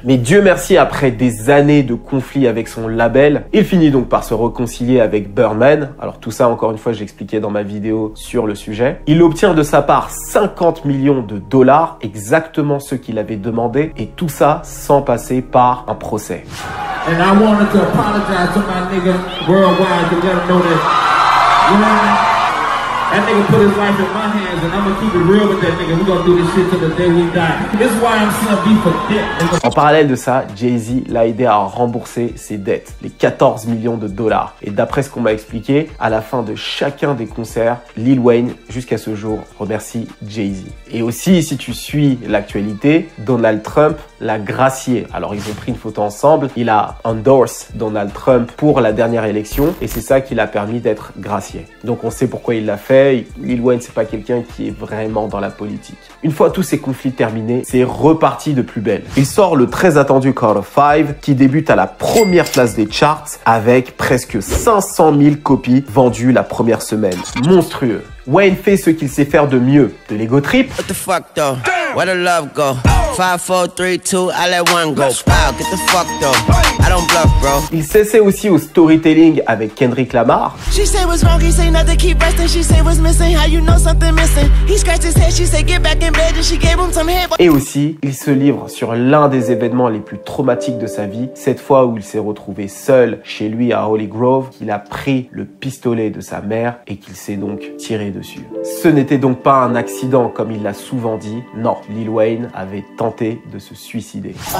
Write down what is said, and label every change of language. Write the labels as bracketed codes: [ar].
[fr] Mais Dieu merci, après des années de conflits avec son label, il finit donc par se réconcilier avec Birdman. Alors tout ça, encore une fois, j'expliquais dans ma vidéo sur le sujet. Il obtient de sa part 50 millions de dollars, exactement ce qu'il avait demandé, et tout ça sans passer par un procès. [en] And I wanted to apologize to my nigga worldwide to let him know that, you know, that nigga put his life in my hands and I'm gonna keep it real with that nigga. We gonna do this shit till the day we die. This is why I'm seeing beef for dick. [fr] En parallèle de ça, Jay-Z l'a aidé à rembourser ses dettes, les 14 millions de dollars. Et d'après ce qu'on m'a expliqué, à la fin de chacun des concerts, Lil Wayne, jusqu'à ce jour, remercie Jay-Z. Et aussi, si tu suis l'actualité, Donald Trump l'a gracié. Alors, ils ont pris une photo ensemble. Il a endorsé Donald Trump pour la dernière élection et c'est ça qui l'a permis d'être gracié. Donc, on sait pourquoi il l'a fait. Lil Wayne, c'est pas quelqu'un qui est vraiment dans la politique. Une fois tous ces conflits terminés, c'est reparti de plus belle. Il sort le très attendu Carter 5 qui débute à la première place des charts avec presque 500 000 copies vendues la première semaine. Monstrueux. Wayne fait ce qu'il sait faire de mieux, de l'ego trip. [en] What the fuck though? Where the love go? 5, 4, 3, 2, I let one go. Wow, get the fuck though. I don't bluff, bro. [fr] Il s'essaie aussi au storytelling avec Kendrick Lamar. [en] She say what's wrong, he say nothing, keep resting. She say what's missing, how you know something missing. He scratched his head, she say get back in bed, and she gave him some head. [fr] Et aussi, il se livre sur l'un des événements les plus traumatiques de sa vie, cette fois où il s'est retrouvé seul chez lui à Holly Grove, qu'il a pris le pistolet de sa mère et qu'il s'est donc tiré dessus. Ce n'était donc pas un accident comme il l'a souvent dit, non, Lil Wayne avait tenté de se suicider.